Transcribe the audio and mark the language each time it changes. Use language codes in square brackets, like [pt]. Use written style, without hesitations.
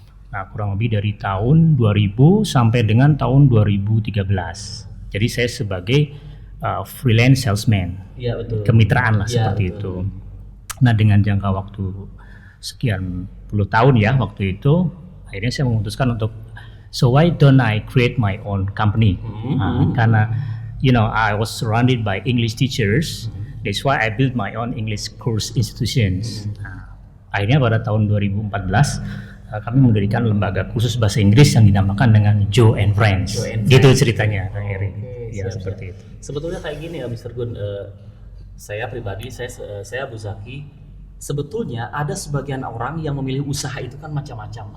[id] Nah kurang lebih dari tahun 2000 sampai dengan tahun 2013. Jadi saya sebagai freelance salesman. Kemitraan lah seperti itu. Nah dengan jangka waktu sekian puluh tahun ya waktu itu, akhirnya saya memutuskan untuk [en] so why don't I create my own company? Karena I was surrounded by English teachers. That's why I built my own English course institutions. [id] Akhirnya pada tahun 2014 kami mendirikan lembaga kursus bahasa Inggris yang dinamakan dengan Joe and Friends. Gitu ceritanya, Kang Eri. ya siap, seperti siap. itu. Sebetulnya kayak gini ya Mr. Gun, saya pribadi, saya Abu Zaki, sebetulnya ada sebagian orang yang memilih usaha itu kan macam-macam.